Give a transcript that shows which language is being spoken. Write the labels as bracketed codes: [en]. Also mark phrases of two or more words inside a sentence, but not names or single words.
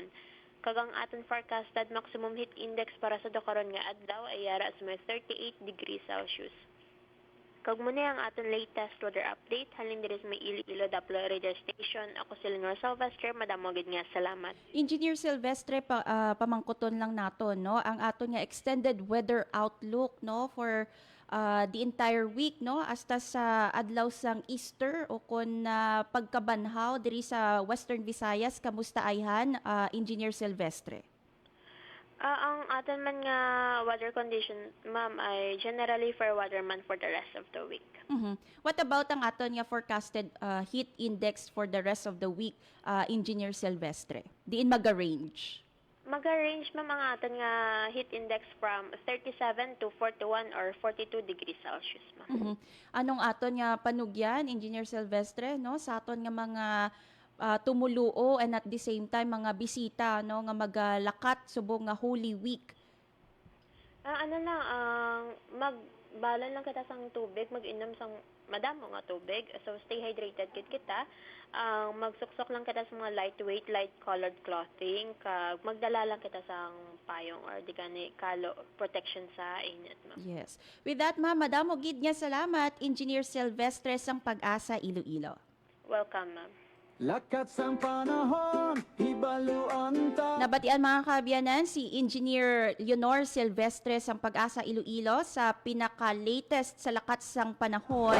[hil] Kag ang aton [en] forecasted maximum heat index [hil] para sa karon nga adlaw ay yara sa may 38 [en] degrees Celsius. [hil] Kag muna ang aton [en] latest weather update [hil] halin diri sa may Iloilo Doppler Radio Station. Ako si Leonor Silvestre, madamo gid nga salamat. Engineer Silvestre, pamangkuton lang naton no ang aton nga [en] extended weather outlook [hil] no [en] for the entire week [hil] no hasta sa adlaw sang Easter o kun pagkabanhaw diri sa Western Visayas. Kamusta ayhan, Engineer Silvestre? Ang aton man nga weather condition, ma'am, ay [en] generally fair weather [hil] man [en] for the rest of the week. Mhm. What about [hil] ang aton nga [en] forecasted heat index for the rest of the week, Engineer Silvestre? [hil] Diin maga-range? Maga-range ma'am ang aton nga [en] heat index from 37 to 41 or 42 degrees Celsius, [hil] ma'am. Mhm. Anong aton nga panugyan, Engineer Silvestre, no? Sa aton nga mga tumuluo and [en] at the same time [hil] mga bisita no nga magalakat subong nga Holy Week. Magbalon lang kita sang tubig, mag-inom sang madamo nga tubig. [en] So stay hydrated [hil] kit kita. Magsuksok lang kita sa mga [en] lightweight, light colored clothing. [hil] Kag magdala lang kita sang payong or di gani kalo protection sa init, ma'am. [en] Yes. With that, [hil] ma'am, madamo gid nga salamat, Engineer Silvestre sang Pag-asa Iloilo. [en] Welcome, ma'am. [hil] Lakat sang panahon, hibaluan ta. Nabatian mga kaabyanan si Engineer Leonor Silvestre sang Pag-asa Iloilo sa pinaka-latest sa lakat sang panahon.